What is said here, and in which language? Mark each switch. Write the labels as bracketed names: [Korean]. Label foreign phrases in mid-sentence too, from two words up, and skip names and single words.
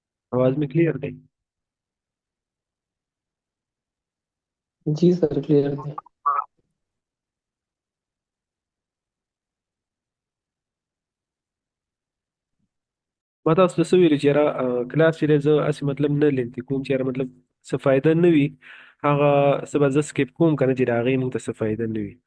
[Hindi] आवाज में क्लियर दी। जी सर क्लियर है। [Pashto] ما تاسو ته څه ویلي چې یاره کلاس چې دی زه هسې مطلب نه لینتي کوم چې یاره مطلب څه فایده نه وي هغه څه به زه سکیپ کوم که نه چې د هغې موږ ته څه فایده نه وي.